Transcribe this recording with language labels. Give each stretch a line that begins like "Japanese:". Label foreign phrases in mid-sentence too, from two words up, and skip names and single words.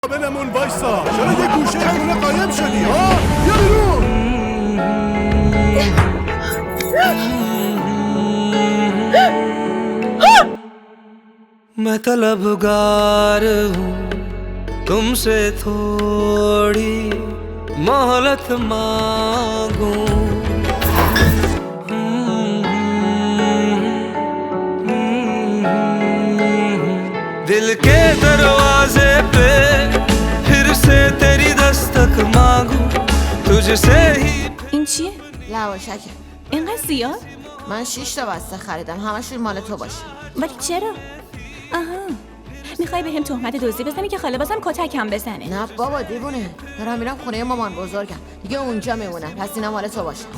Persian: بنمون وایسا. چرا یه گوشه همونه قایم شدی ها؟ بیا بیرون.
Hindi: मैं तलबगार हूँ तुमसे थोड़ी मोहलत मांगूं दिल के दरवाजे पे फिर से तेरी दस्तक मांगूं तुझसे ही
Persian: این چیه؟ لواشکه. اینقدر زیاد؟ من 6 تا بسته خریدم، همشون مال تو باشه. ولی چرا؟ آها میخوای بهم تهمت دزدی بزنی که خاله بازم کتکم بزنه؟ نه بابا دیوونه، دارم میرم خونه مامان بزرگم دیگه، اونجا میمونم، پس اینا مال تو باشه.